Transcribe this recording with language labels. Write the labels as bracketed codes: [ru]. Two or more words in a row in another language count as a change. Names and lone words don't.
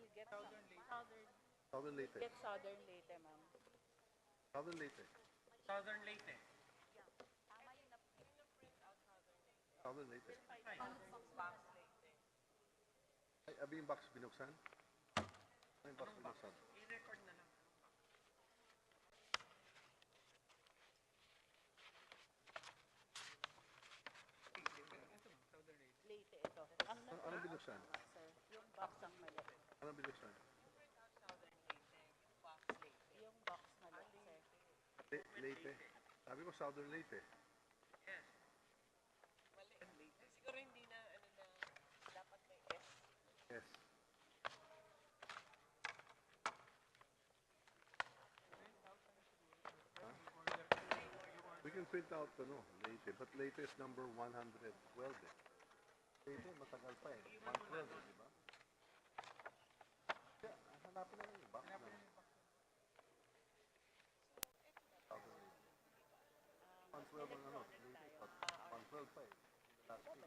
[en] Southern Leyte. Get Southern Leyte, ma'am. Southern Leyte. Southern Leyte. Southern Leyte. [tl] Ay, abi yung box binuksan? Ay, yung box binuksan. I-record na lang. Leyte, ito. Anong binuksan? Sir, yung box ang mali. Anong binuksan? Yung box mali, sir. Leyte. Sabi ko Southern Leyte. [en] Yes. [tl] Siguro hindi na, dapat may S. [en] Yes. We can print out Leyte, but Leyte is number 112 eh. [tl] Leyte, matagal pa eh. 112 eh, di ba? Yeah, hanapin na lang yung box na. Southern Leyte. 112 ang Leyte, but 112 pa eh. [en] Last week.